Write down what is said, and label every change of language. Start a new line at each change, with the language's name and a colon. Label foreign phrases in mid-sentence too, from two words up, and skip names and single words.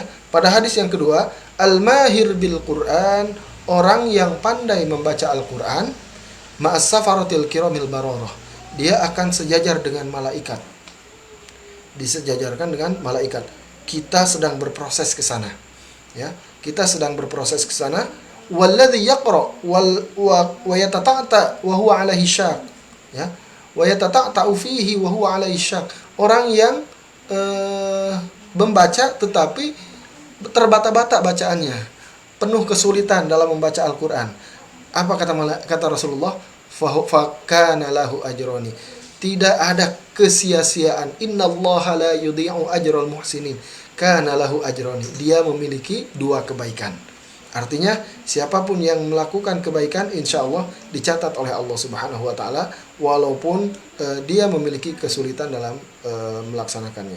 Indonesian: Pada hadis yang kedua,
Arabic: الماهر بالقرآن,
Indonesian: orang yang pandai membaca Al-Quran,
Arabic: مع السفرة الكرام البررة,
Indonesian: dia akan sejajar dengan malaikat. Disejajarkan dengan malaikat. Kita sedang berproses ke sana. Ya, kita sedang berproses ke sana.
Arabic: والذي يقرأ ويتتعتع وهو عليه شاق. Ya. ويتتعتع فيه وهو عليه شاق.
Indonesian: Orang yang membaca tetapi terbata-bata bacaannya, penuh kesulitan dalam membaca Al-Qur'an. Apa kata Rasulullah?
Arabic: فكان له أجران.
Indonesian: Tidak ada kesia-siaan.
Arabic: إن الله لا يضيع أجر المحسنين. كان له أجران.
Indonesian: Dia memiliki 2 kebaikan. Artinya siapapun yang melakukan kebaikan,
Arabic: إن شاء الله
Indonesian: dicatat oleh Allah
Arabic: سبحانه وتعالى,
Indonesian: walaupun dia memiliki kesulitan dalam melaksanakannya.